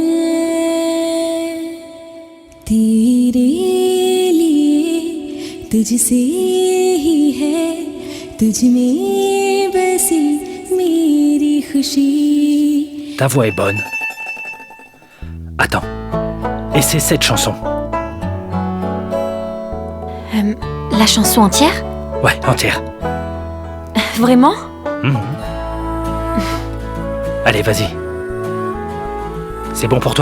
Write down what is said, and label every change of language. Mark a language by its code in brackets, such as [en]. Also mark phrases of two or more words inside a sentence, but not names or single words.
[hi] तेरे लिए तुझसे ही है तुझ में बसी मेरी खुशी. [fr] Ta voix est bonne. Attends. Et c'est cette chanson. La chanson entière? Ouais, entière. Vraiment? Allez, vas-y. C'est bon pour toi?